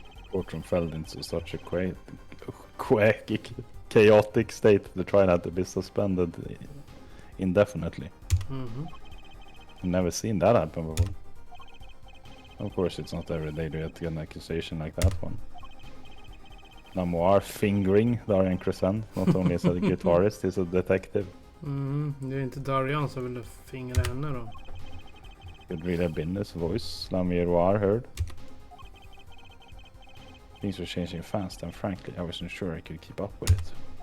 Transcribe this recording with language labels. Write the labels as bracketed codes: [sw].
[en] Fortune fell into such a chaotic state the trial had to be suspended indefinitely. I've never seen that happen before. Of course, it's not every day you get an accusation like that one. Namoir fingering Darian Crescent. Not only is a guitarist, he's a detective. [sv] Det är inte Darian som ville fingra henne då. [en] Could really have been his voice Lamiroir heard. Things were changing fast and frankly I wasn't sure I could keep up with it.